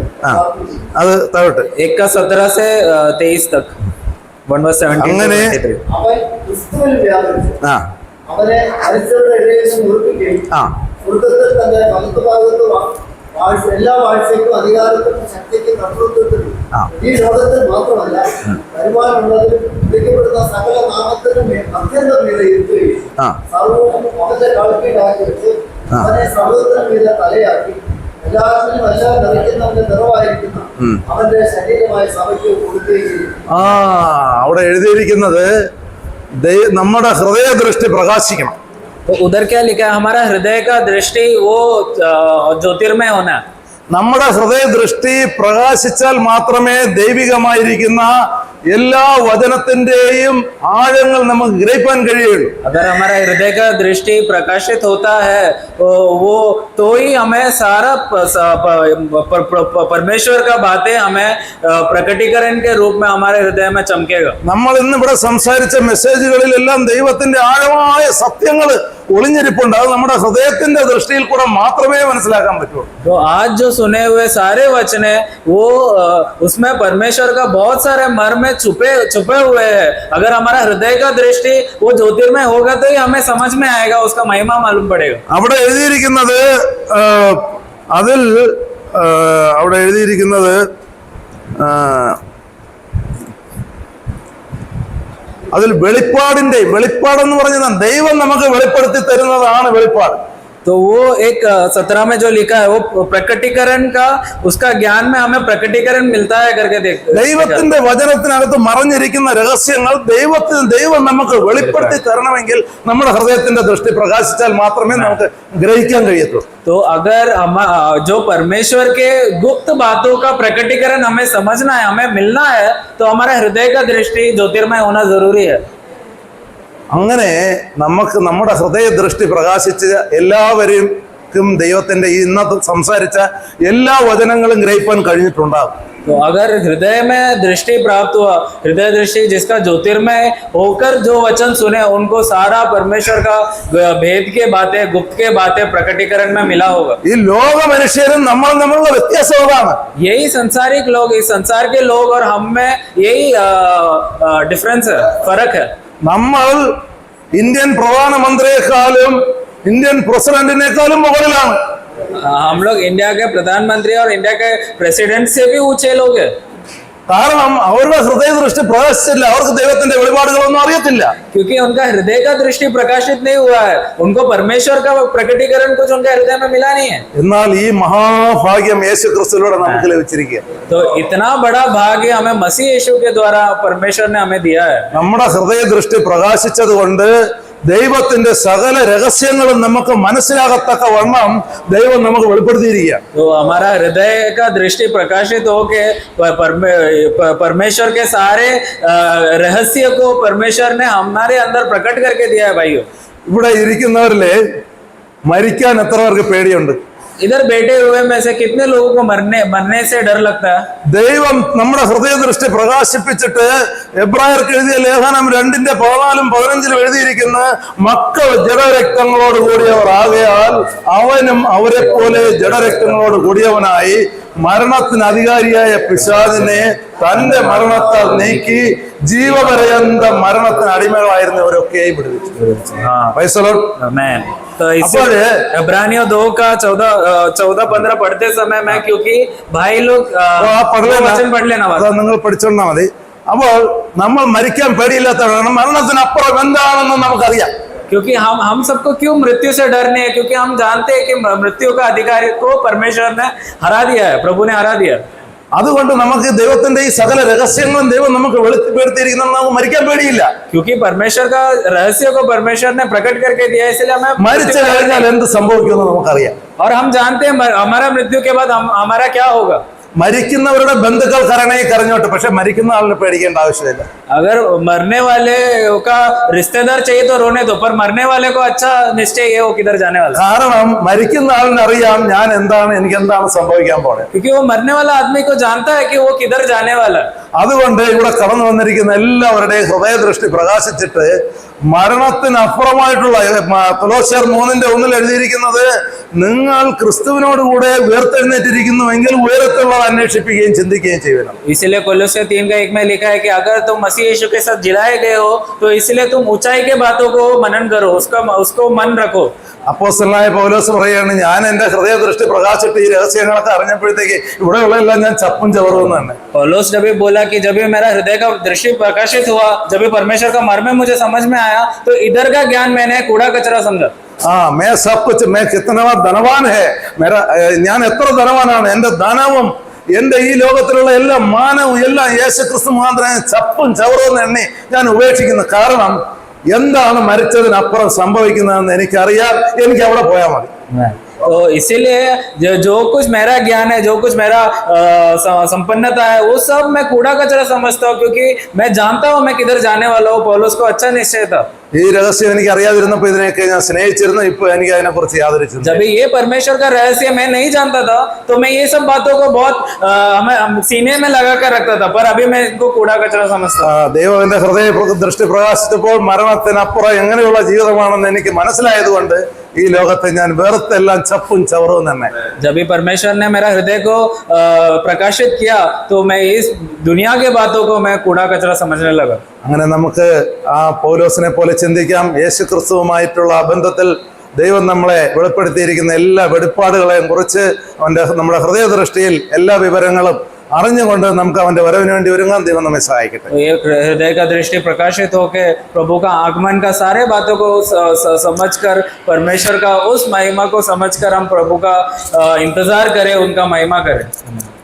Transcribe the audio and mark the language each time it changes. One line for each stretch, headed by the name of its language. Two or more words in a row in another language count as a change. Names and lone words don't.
Malayalam: അത് താഴോട്ട്
Hindi: 1:17 से 23 तक 1:17
Malayalam: അങ്ങനെ അവൻ ക്രിസ്തുവിൽ വ്യാപരിച്ചു അവനെ മരിച്ചവരുടെ ഇടയിൽ നിന്ന് ഉറപ്പിക്കുകയും സ്വർഗത്തിൽ തന്നെ വലത്തുഭാഗത്ത് എല്ലാ വാഴ്ചയ്ക്കും അധികാരത്തിനും ശക്തിക്കും കർത്തൃത്വത്തിനും ഈ ലോകത്തിൽ മാത്രമല്ല വരുമാനമുള്ളതിനും വിളിക്കപ്പെടുന്ന സകല നാമത്തിനും അത്യന്തം മീതെ ഇരുത്തുകയും സർവവും അവന്റെ കാൽക്കീഴാക്കി വെച്ച് അവനെ സർവ്വത്തിനും മീതെ തലയാക്കി എല്ലാത്തിനും എല്ലാം നിറയ്ക്കുന്നവന്റെ നിറവായിരിക്കുന്ന അവന്റെ ശരീരമായ സഭയ്ക്ക് കൊടുക്കുകയും ചെയ്യും. അവിടെ എഴുതിയിരിക്കുന്നത് നമ്മുടെ ഹൃദയദൃഷ്ടി പ്രകാശിക്കണം.
Hindi: तो उधर क्या लिखा है? हमारा हृदय का दृष्टि वो ज्योतिर्मय होना.
Malayalam: നമ്മുടെ ഹൃദയദൃഷ്ടി പ്രകാശിച്ചാൽ മാത്രമേ ദൈവികമായിരിക്കുന്ന എല്ലാ വചനത്തിന്റെയും ആഴങ്ങൾ നമുക്ക് ഗ്രഹിക്കാൻ കഴിയുള്ളൂ.
Hindi: अगर हमारा हृदय का दृष्टि प्रकाशित होता है वो तो ही हमें सारा परमेश्वर का बातें हमें प्रकटीकरण के रूप में हमारे हृदय में चमकेगा.
Malayalam: നമ്മൾ ഇന്ന് ഇവിടെ സംസാരിച്ച മെസ്സേജുകളിലെല്ലാം ദൈവത്തിന്റെ ആഴമായ സത്യങ്ങൾ ഒളിഞ്ഞിരിപ്പുണ്ട്. അത് നമ്മുടെ ഹൃദയത്തിന്റെ ദൃഷ്ടിയിൽ കൂടെ മാത്രമേ മനസ്സിലാക്കാൻ പറ്റുള്ളൂ.
Hindi: तो आज जो सुने हुए सारे वचन है वो उसमें परमेश्वर का बहुत सारे मर्म छुपे हुए हैं. अगर हमारा हृदय का दृष्टि वो ज्योतिर्मय होगा तो ही हमें समझ में आएगा, उसका महिमा मालूम पड़ेगा.
Malayalam: അവിടെ എഴുതിയിരിക്കുന്നത് അതിൽ വെളിപ്പാടെന്ന് പറഞ്ഞാൽ ദൈവം നമുക്ക് വെളിപ്പെടുത്തി തരുന്നതാണ് വെളിപ്പാട്.
Hindi: तो वो एक 17 में जो लिखा है वो प्रकटीकरण का, उसका ज्ञान में हमें प्रकटीकरण मिलता है करके देखते.
Malayalam: ദൈവത്തിന്റെ വചനത്തിനകത്ത് മറഞ്ഞിരിക്കുന്ന രഹസ്യങ്ങൾ ദൈവം നമുക്ക് വെളിപ്പെടുത്തി തരണമെങ്കിൽ നമ്മുടെ ഹൃദയത്തിന്റെ ദൃഷ്ടി പ്രകാശിച്ചാൽ മാത്രമേ നമുക്ക് ഗ്രഹിക്കാൻ കഴിയത്തുള്ളൂ.
Hindi: तो अगर हम जो परमेश्वर के गुप्त बातों का प्रकटीकरण हमें समझना है, हमें मिलना है, तो हमारा हृदय का दृष्टि ज्योतिर्मय होना जरूरी है.
Malayalam: അങ്ങനെ നമുക്ക് നമ്മുടെ ഹൃദയദൃഷ്ടി പ്രകാശിച്ച എല്ലാവരെയും ദൈവത്തിന്റെ ഇന്നത്തെ സംസാരിച്ച എല്ലാ വചനങ്ങളും ഗ്രഹിക്കാൻ കഴിഞ്ഞിട്ടുണ്ടാകും.
Hindi: तो अगर हृदय में दृष्टि प्राप्त हुआ, हृदय दृष्टि जिसका ज्योतिर्मय होकर जो वचन सुने उनको सारा परमेश्वर का भेद के बातें, गुप्त के बातें प्रकटीकरण में मिला होगा.
Malayalam: ഈ ലോക മനുഷ്യരും നമ്മളുള്ള വ്യത്യാസം അതാണ്.
Hindi: यही संसारिक लोग, इस संसार के लोग और हम में यही डिफरेंस है, फर्क है.
Malayalam: നമ്മൾ ഇന്ത്യൻ പ്രധാനമന്ത്രിയെക്കാളും ഇന്ത്യൻ പ്രസിഡന്റിനേക്കാളും മുകളിലാണ്.
Hindi: हम लोग इंडिया के प्रधानमंत्री और इंडिया के प्रेसिडेंट से भी ऊंचे लोग हैं.
Malayalam: കാരണം അവരുടെ ഹൃദയദൃഷ്ടി പ്രകാശിച്ചില്ല, അവർക്ക് ദൈവത്തിന്റെ വെളിപാടുകളൊന്നും അറിയത്തില്ല.
Hindi: क्योंकि उनका हृदय का दृष्टि प्रकाशित नहीं हुआ है, उनको परमेश्वर का प्रकटीकरण कुछ उनके हृदय में मिला नहीं है.
Malayalam: എന്നാൽ ഈ മഹാഭാഗ്യം യേശു ക്രിസ്തുവിലൂടെ നമുക്ക് ലഭിച്ചിരിക്കുക.
Hindi: तो इतना बड़ा भाग्य हमें मसीह यीशु के द्वारा परमेश्वर ने हमें दिया है.
Malayalam: നമ്മുടെ ഹൃദയദൃഷ്ടി പ്രകാശിച്ചത് കൊണ്ട് ദൈവത്തിന്റെ സകല രഹസ്യങ്ങളും നമുക്ക് മനസ്സിലാകത്തക്ക വണ്ണം ദൈവം നമുക്ക് വെളിപ്പെടുത്തിയിരിക്കുക.
Hindi: तो हमारा हृदय का दृष्टि प्रकाशित होके परमेश्वर के सारे रहस्य को परमेश्वर ने हमारे अंदर प्रकट करके दिया है. भाइयों,
Malayalam: ഇവിടെ ഇരിക്കുന്നവരില് മരിക്കാൻ എത്ര പേർക്ക് പേടിയുണ്ട്?
Hindi: इधर बैठे हुए में से कितने लोगों को मरने से डर लगता है?
Malayalam: ദൈവം നമ്മുടെ ഹൃദയദൃഷ്ടി പ്രകാശിപ്പിച്ചിട്ട് എബ്രായർക്ക് എഴുതിയ ലേഖനം 2:14-15 എഴുതിയിരിക്കുന്ന മക്കൾ ജഡരക്തങ്ങളോട് കൂടിയവർ ആകയാൽ അവനും അവരെ പോലെ ജഡരക്തങ്ങളോട് കൂടിയവനായി മരണത്തിന് അധികാരിയായ പിശാചിനെ തന്റെ മരണത്താൽ നീക്കി ജീവപര്യന്ത മരണത്തിന് അടിമകളായിരുന്നവരൊക്കെയും വിടുവിച്ചു.
Hindi: तो इसे इब्रानियों 2:14-15 पढ़ते समय में, क्योंकि भाई लोग वचन पढ़ लेना,
Malayalam: നിങ്ങൾ പഠിച്ചോണ്ടാ മതി. അപ്പോൾ നമ്മൾ മരിക്കാൻ പേടിയില്ലാത്തവരാണ്. മരണത്തിനപ്പുറം എന്താണെന്ന് നമുക്കറിയാം.
Hindi: क्योंकि हम सबको क्यों मृत्यु से डर नहीं है? क्योंकि हम जानते हैं कि मृत्यु का अधिकारी को परमेश्वर ने हरा दिया है, प्रभु ने हरा दिया.
Malayalam: അതുകൊണ്ട് നമുക്ക് ദൈവത്തിന്റെ ഈ സകല രഹസ്യങ്ങളും ദൈവം നമുക്ക് വെളിപ്പെടുത്തിയിരിക്കുന്നത് നമുക്ക് മരിക്കാൻ പേടിയില്ല.
Hindi: क्योंकि परमेश्वर का रहस्य को परमेश्वर ने प्रकट करके दिया, इसलिए हमें
Malayalam: മരിച്ചു കഴിഞ്ഞാൽ എന്ത് സംഭവിക്കുമെന്ന് നമുക്കറിയാം.
Hindi: और हम जानते हैं हमारा मृत्यु के बाद हमारा क्या होगा.
Malayalam: മരിക്കുന്നവരുടെ ബന്ധുക്കൾ കരണയിൽ കരഞ്ഞോട്ടെ, പക്ഷെ മരിക്കുന്ന ആളിനെ പേടിക്കേണ്ട ആവശ്യമില്ല.
Hindi: अगर मरने वाले का रिश्तेदार चाहिए तो रोने दो, पर मरने वाले को अच्छा निश्चय है वो किधर जाने वाला.
Malayalam: കാരണം മരിക്കുന്ന ആളിന് അറിയാം എനിക്ക് എന്താണ് സംഭവിക്കാൻ പോണേ.
Hindi: क्योंकि वो मरने वाला आदमी को जानता है कि वो किधर जाने वाला है.
Malayalam: അതുകൊണ്ട് ഇവിടെ കടന്നു വന്നിരിക്കുന്ന എല്ലാവരുടെയും ഹൃദയദൃഷ്ടി പ്രകാശിച്ചിട്ട് മരണത്തിനപ്പുറമായിട്ടുള്ള കൊലോസ്യർ 3:1 എഴുതിയിരിക്കുന്നത് നിങ്ങൾ ക്രിസ്തുവിനോട് കൂടെ ഉയർത്തെഴുന്നേറ്റിരിക്കുന്നുവെങ്കിൽ ഉയരത്തുള്ളത് അന്വേഷിപ്പിക്കുകയും ചിന്തിക്കുകയും ചെയ്യണം.
Hindi: इसलिए कोलोसियर 3:1 में लिखा है कि अगर तुम मसीह यीशु के साथ जिलाए गए हो तो इसलिए तुम ऊंचाई के बातों को मनन करो, उसको मन रखो.
Malayalam: അപ്പോസ്തലനായ പൗലോസ് പറയാണ്, ഞാൻ എന്റെ ഹൃദയദൃഷ്ടി പ്രകാശിട്ട് ഈ രഹസ്യങ്ങളൊക്കെ അറിഞ്ഞപ്പോഴത്തേക്ക് ഇവിടെയുള്ള എല്ലാം ഞാൻ ചപ്പും ചവറും തന്നെ.
Hindi: पौलुस जब भी बोला कि जब भी मेरा हृदय का दृष्टि प्रकाशित हुआ, जब भी परमेश्वर का मर्म मुझे समझ में आया, तो इधर का ज्ञान मैंने कूड़ा कचरा समझा. मैं सब कुछ मैं कितना
Malayalam: ധനവാൻ
Hindi: है मेरा
Malayalam: ഞാൻ എത്ര ധനവാനാണ്, എന്റെ ധനവും എന്റെ ഈ ലോകത്തിലുള്ള എല്ലാ മാനവും എല്ലാം യേശുക്രിസ്തു മുഖാന്തരം ചപ്പും ചവറും എണ്ണി ഞാൻ ഉപേക്ഷിക്കുന്നു. കാരണം എന്താണ് മരിച്ചതിനപ്പുറം സംഭവിക്കുന്നതെന്ന് എനിക്കറിയാം. എനിക്ക് അവിടെ പോയാൽ മതി.
Hindi: तो इसीलिए जो कुछ मेरा ज्ञान है, जो कुछ मेरा संपन्नता है, वो सब मैं कूड़ा कचरा समझता हूँ, क्योंकि मैं जानता हूँ मैं किधर जाने वाला हूँ. पौलुस को अच्छा निश्चय था.
Malayalam: ഈ രഹസ്യം എനിക്ക് അറിയാതിരുന്നപ്പോ ഇതിനെയൊക്കെ ഞാൻ സ്നേഹിച്ചിരുന്നു. ഇപ്പൊ എനിക്ക് അതിനെ കുറിച്ച് യാതൊരു ചിന്ത.
Hindi: जब ये परमेश्वर का रहस्य मैं नहीं जानता था तो मैं ये सब बातों को बहुत सीने में लगा कर रखता था, पर अभी मैं इनको कूड़ा कचरा समझता हूँ.
Malayalam: ദൈവം എന്റെ ഹൃദയ ദൃഷ്ടി പ്രകാശിച്ചപ്പോൾ മരണത്തിനപ്പുറം എങ്ങനെയുള്ള ജീവിതമാണെന്ന് എനിക്ക് മനസ്സിലായതുകൊണ്ട് ഈ ലോകത്തെ ഞാൻ വെറുത്തെല്ലാം ചപ്പും ചവറും തന്നെ.
Hindi: जब भी परमेश्वर ने मेरा हृदय को प्रकाशित किया तो मैं इस दुनिया के बातों को मैं कूड़ा कचरा समझने लगा.
Malayalam: അങ്ങനെ നമുക്ക് ആ പൗലോസിനെ പോലെ ചിന്തിക്കാം. യേശു ക്രിസ്തുവുമായിട്ടുള്ള ബന്ധത്തിൽ ദൈവം നമ്മളെ വെളിപ്പെടുത്തിയിരിക്കുന്ന എല്ലാ വെളിപ്പാടുകളെയും കുറിച്ച് നമ്മുടെ ഹൃദയദൃഷ്ടിയിൽ എല്ലാ വിവരങ്ങളും അറിഞ്ഞുകൊണ്ട് നമുക്ക് അവന്റെ വരവിന് വേണ്ടി ഒരുങ്ങാൻ ദൈവം നമ്മെ സഹായിക്കട്ടെ.
Hindi: ये हृदय का दृष्टि प्रकाशित होकर प्रभु का आगमन का सारे बातों को समझकर, परमेश्वर का उस महिमा को समझकर हम प्रभु का इंतजार करें, उनका महिमा करें.